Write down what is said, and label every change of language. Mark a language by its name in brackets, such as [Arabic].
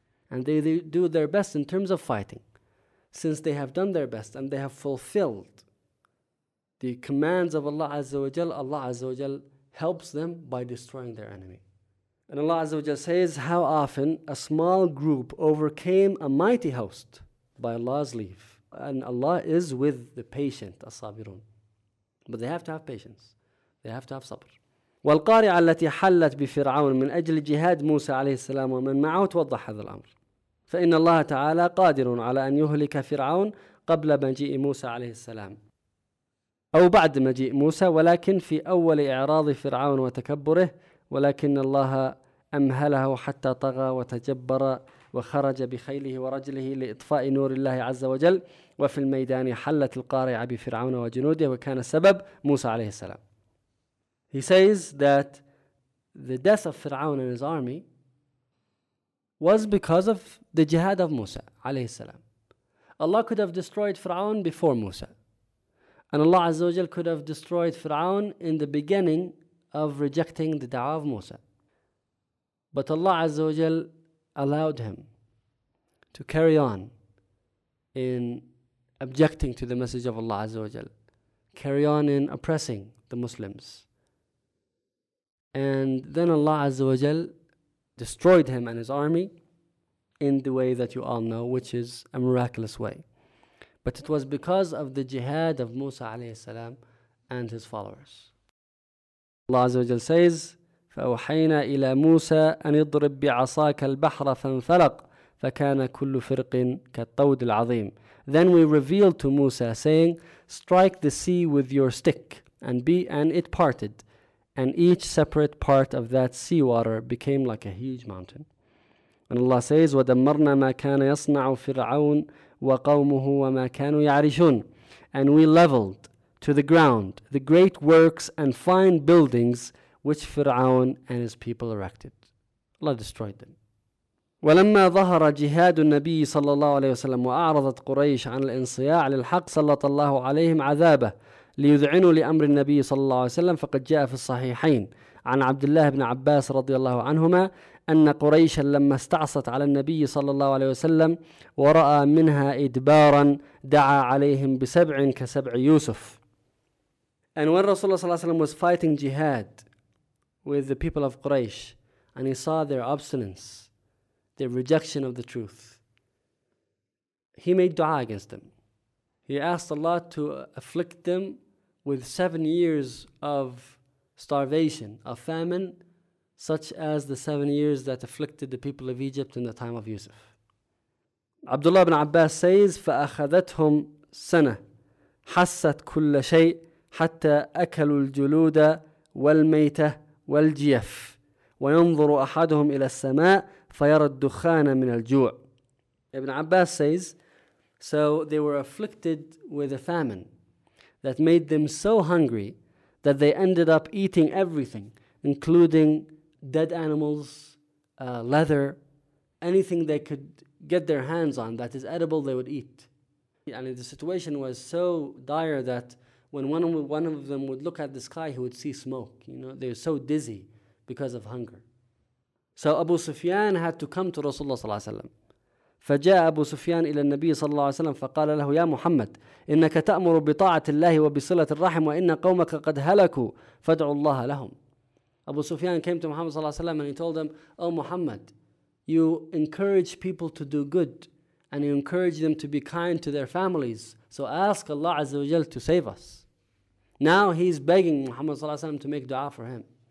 [English] And they do their best in terms of fighting. Since they have done their best and they have fulfilled the commands of Allah Azza wa Jal, Allah Azza wa Jal helps them by destroying their enemy. And Allah Azza wa Jal says how often a small group overcame a mighty host by Allah's leave. And Allah is with the patient, as-sabirun. But they have to have patience. They have to have sabr. [Arabic] والقارعة التي حلت بفرعون من أجل جهاد موسى عليه السلام ومن معه توضح هذا الأمر. فإن الله تعالى قادر على أن يهلك فرعون قبل مجيء موسى عليه السلام أو بعد مجيء موسى، ولكن في أول إعراض فرعون وتكبره، ولكن الله أمهله حتى طغى وتجبر وخرج بخيله ورجله لإطفاء نور الله عز وجل، وفي الميدان حلت القارعة بفرعون وجنوده، وكان سبب موسى عليه السلام. [English] He says that the death of Fir'aun and his army was because of the jihad of Musa [Arabic] عليه السلام. [English] Allah could have destroyed Fir'aun before Musa, and Allah Azza wa Jal could have destroyed Fir'aun in the beginning of rejecting the da'wah of Musa. But Allah Azza wa Jal allowed him to carry on in objecting to the message of Allah Azza wa Jal, carry on in oppressing the Muslims. And then Allah Azza wa Jal destroyed him and his army in the way that you all know, which is a miraculous way. But it was because of the jihad of Musa alayhi salam and his followers. Allah Azza wa Jal says, [Arabic] فَأُوحَيْنَا إِلَى مُوسَىٰ أَنْ يَضْرِبْ بِعَصَاكَ الْبَحْرَ فَانْفَلَقْ فَكَانَ كُلُّ فِرْقٍ كَالطَّوْدِ الْعَظِيمِ. [English] Then we revealed to Musa saying, strike the sea with your stick, and it parted, and each separate part of that seawater became like a huge mountain. And Allah says, [Arabic] وَدَمَّرْنَا مَا كَانَ يَصْنَعُ فِرْعَوْنَ وَقَوْمُهُ وَمَا كَانُوا يَعْرِشُونَ. [English] And we leveled to the ground the great works and fine buildings which Fir'aun and his people erected. Allah destroyed them. [Arabic] وَلَمَّا ظَهَرَ جِهَادُ النَّبِيِّ صَلَّى اللَّهُ عَلَيْهِ وَسَلَّمُ وَأَعْرَضَتْ قُرَيْشَ عَنْ الْإِنْصِيَاعِ لِلْحَقِّ صَلَّطَ اللَّهُ عَلَيْهِمْ عَذَابَهُ ليذعنوا لأمر النبي صلى الله عليه وسلم، فقد جاء في الصحيحين عن عبد الله بن عباس رضي الله عنهما أن قريشا لما استعصت على النبي صلى الله عليه وسلم ورأى منها إدبارا دعا عليهم بسبع كسبع يوسف. [English] And when Rasulullah [Arabic] صلى الله عليه وسلم [English] was fighting jihad with the people of Quraysh and he saw their obstinance, their rejection of the truth, he made dua against them. He asked Allah to afflict them with 7 years of starvation, of famine, such as the 7 years that afflicted the people of Egypt in the time of Yusuf. Abdullah ibn Abbas says, [Arabic] فَأَخَذَتْهُمْ سَنَةً حَسَّتْ كُلَّ شَيْءٍ حَتَّى أَكَلُوا الْجُلُودَ وَالْمَيْتَةِ وَالْجِيَفِ وَيَنْظُرُ أَحَدُهُمْ إِلَى السَّمَاءِ فَيَرَى الدُّخَانَ مِنَ الْجُوعِ. [English] Ibn Abbas says, so they were afflicted with a famine that made them so hungry that they ended up eating everything, including dead animals, leather, anything they could get their hands on that is edible, they would eat. And the situation was so dire that when one of them would look at the sky, he would see smoke. You know, they were so dizzy because of hunger. So Abu Sufyan had to come to Rasulullah [Arabic] صلى الله عليه وسلم. فجاء أبو سفيان إلى النبي صلى الله عليه وسلم فقال له يا محمد إنك تأمر بطاعة الله وبصلة الرحم وإن قومك قد هلكوا فادعوا الله لهم. [English] Abu Sufyan came to Muhammad [Arabic] صلى الله عليه وسلم [English] and he told him, oh Muhammad, you encourage people to do good and you encourage them to be kind to their families, so ask Allah [Arabic] عز وجل [English] to save us. Now he's begging Muhammad [Arabic] صلى الله عليه وسلم [English] to make dua for him.